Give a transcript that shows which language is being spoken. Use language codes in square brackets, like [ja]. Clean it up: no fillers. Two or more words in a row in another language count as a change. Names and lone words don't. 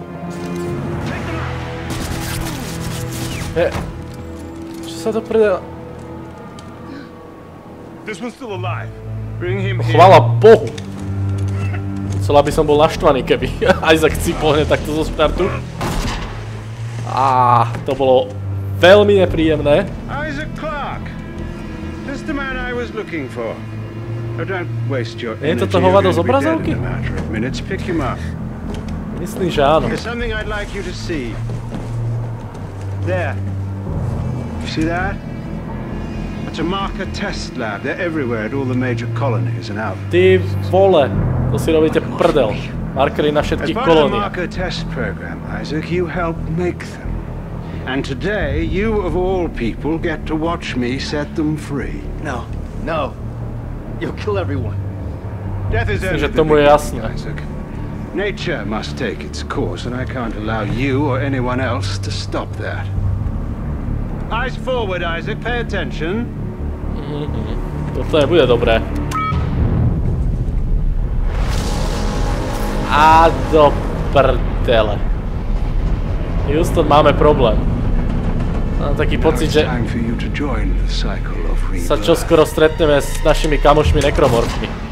[sk] Čo sa to predá? Chvála Bohu. Chcela by som bol naštvaný, keby Isaac cípol hneď takto zo štartu. To bolo veľmi nepríjemné. [en] Isaac Clarke. Just the man I was looking for. Don't waste your energy. [sk] Je toto hovado z obrazovky? [en] Pick him up. [sk] Myslím, že áno. [en] There's something I'd like you to see. There. You see that? That's a marker test lab. They're everywhere at all the major colonies and out. [sk] Ty vole, to si robíte prdel. Markery na všetkých kolóniách. [en] As part of the marker test program, Isaac, you helped make them. And today, you of all people get to watch me set them free. No. You'll kill everyone. Death is only the beginning, Isaac. Nature must take its course, and I can't allow you or anyone else to stop that. Eyes forward, Isaac. Pay attention. [sk] Toto nebude dobré. A do prdele. Houston, máme problém. Mám taký pocit, že sa čoskoro stretneme s našimi kamošmi nekromorfmi.